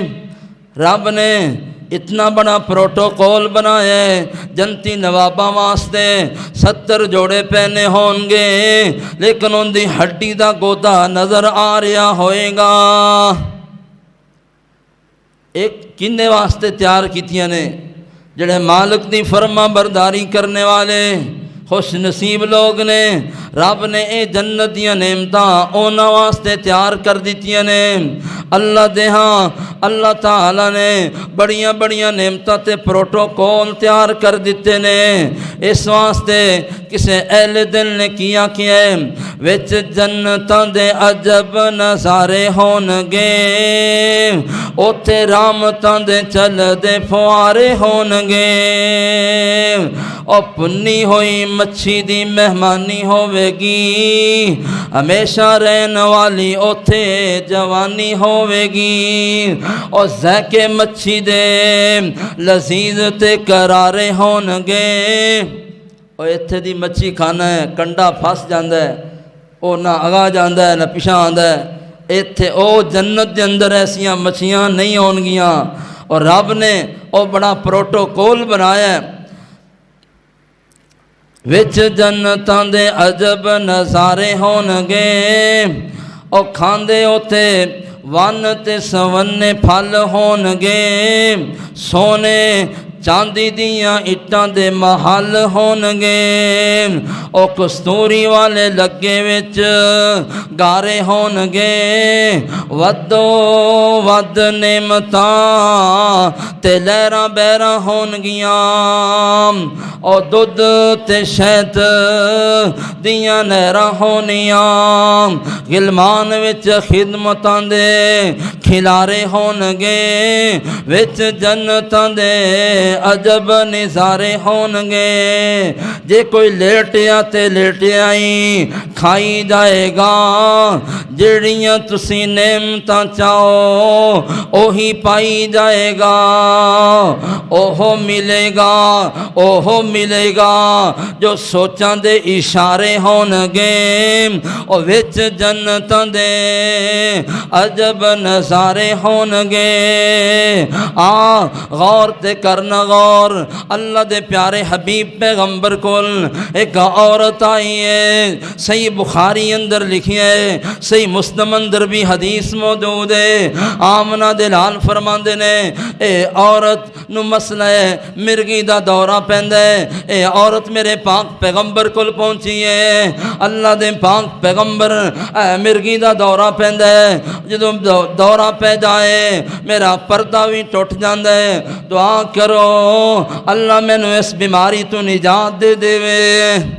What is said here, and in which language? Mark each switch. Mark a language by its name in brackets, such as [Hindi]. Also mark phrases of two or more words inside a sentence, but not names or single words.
[Punjabi] رب نے اتنا بڑا پروٹوکول بنایا ہے جنتی نواباں واسطے، 70 جوڑے پہنے ہون گے، لیکن ان دی ہڈی دا گودا نظر آ رہا ہوئے گا۔ ایک کنے واسطے تیار کیتیاں نے؟ جڑے مالک دی فرما برداری کرنے والے خوش نصیب لوگ نے۔ رب نے اے جنت دیاں نعمتاں اونا واسطے تیار کر دیتیاں نے۔ اللہ دے ہاں اللہ تعالیٰ نے بڑیاں بڑیاں نعمتاں تے پروٹوکول تیار کر دیتے نے۔ اس واسطے کسے اہل دل نے کیا ہے، وچ جنتاں دے عجب نظارے ہون گے، اوتھے رحمتاں دے چل دے فوارے ہون گے، او پنی ہوئی مچھی دی مہمانی ہوے گی، ہمیشہ رہن والی اوتھے جوانی ہوے گی، او ذائقے مچھی دے لذیذ تے کرارے ہون گے۔ او ایتھے دی مچھی کھانا ہے، کنڈا پھس جاندا ہے، او نہ اگا جاندا ہے نہ پیچھا آندا ہے۔ ایتھے او جنت دے اندر ایسیاں مچھیاں نہیں ہون گیاں، اور رب نے او بڑا پروٹوکول بنایا ہے۔ وچ جنتاں دے عجب نظارے ہون گے، او کھاندے اوتے ون تے سونے پھل ہون گے، سونے چاندی دیاں اٹاں دے محل ہون گے، او کستوری والے لگے وچ گارے ہون گے، ودو ود نعمتاں تے لہراں بیراں ہون گیاں، او دودھ تے شہد دیاں نہراں ہونیاں، غلمان وچ خدمتاں دے کھلارے ہون گے، وچ جنتاں دے عجب نظارے ہون گے۔ جے کوئی لیٹیا تے لیٹیا ہی کھائی جائے گا، جڑیاں تسی نعمتاں چاہو اوہی پائی جائے گا، اوہو ملے گا، اوہو ملے گا جو سوچاں دے اشارے ہون گے، او وچ جنتاں دے عجب نظارے ہون گے۔ غور تے کرنا غور، اللہ دے پیارے حبیب پیغمبر کول ایک عورت آئی ہے، صحیح بخاری اندر لکھی ہے، صحیح مسلم اندر بھی حدیث موجود ہے۔ آمنہ دے لال فرماندے نے اے عورت نو مسئلہ ہے، مرگی دا دورہ پیندا ہے، اے عورت میرے پاک پیغمبر کول پہنچی ہے، اللہ دے پاک پیغمبر مرگی دا دورہ پیندا ہے، جدوں دورہ پہ جائے میرا پردہ بھی ٹوٹ جاندا ہے، دعا کرو اللہ میں نو اس بیماری تو نجات دے دے وے۔